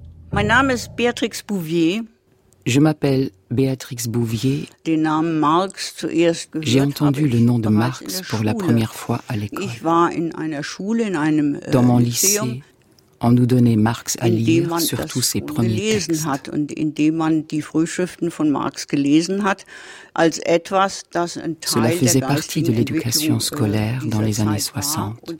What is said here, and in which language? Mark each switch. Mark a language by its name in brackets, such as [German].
[German] Mein Name ist Béatrix Bouvier. [French] Je m'appelle Béatrix Bouvier. [German] Den Namen Marx zuerst gehört. [French] J'ai entendu le nom de Marx pour la première fois à l'école. [German] Ich war in einer Schule, in einem, [French] dans mon lycée, on nous donnait Marx à lire, surtout ses premiers textes. [German] Hat und in dem man die Frühschriften von Marx gelesen hat, als etwas, das ein Teil [French] cela faisait partie de l'éducation scolaire dans les années 60.